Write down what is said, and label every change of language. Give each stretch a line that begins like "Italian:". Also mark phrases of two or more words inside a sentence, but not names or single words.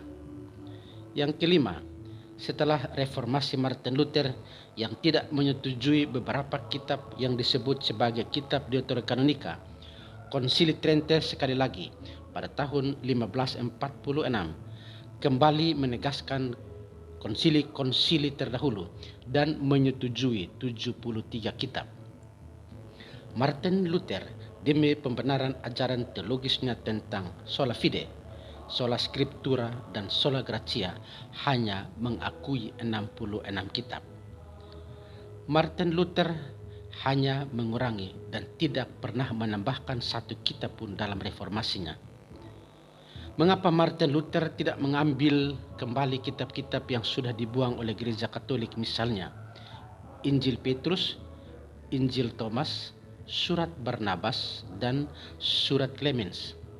Indonesian: Yang kelima, setelah reformasi Martin Luther yang tidak menyetujui beberapa kitab yang disebut sebagai kitab Deuterokanonika, Konsili Trente sekali lagi pada tahun 1546 kembali menegaskan konsili-konsili terdahulu dan menyetujui 73 kitab. Martin Luther demi pembenaran ajaran teologisnya tentang
Latin: sola fide, sola scriptura,
Indonesian: dan
Latin: sola gratia
Indonesian: hanya mengakui 66 kitab. Martin Luther hanya mengurangi dan tidak pernah menambahkan satu kitab pun dalam reformasinya. Mengapa Martin Luther tidak mengambil kembali kitab-kitab yang sudah dibuang oleh gereja Katolik, misalnya Injil Petrus, Injil Thomas, Surat Barnabas, dan Surat Clemens?